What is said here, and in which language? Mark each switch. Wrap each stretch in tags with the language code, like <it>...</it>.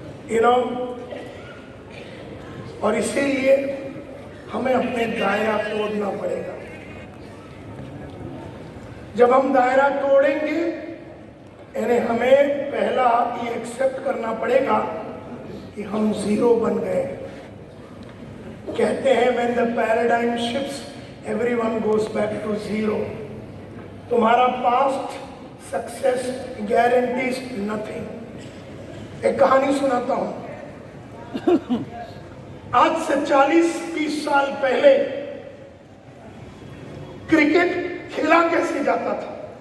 <hi>You know, और इसीलिए हमें अपने दायरा तोड़ना पड़ेगा। जब हम दायरा तोड़ेंगे, यानी हमें पहला ये एक्सेप्ट करना पड़ेगा कि हम जीरो बन गए। कहते हैं</hi> <en>when the paradigm shifts, everyone goes back to zero.</en> <hi>तुम्हारा</hi> <en>Past success guarantees nothing.</en> <hi>एक कहानी सुनाता हूं। आज से 40-30 साल पहले क्रिकेट खेला कैसे जाता था?</hi>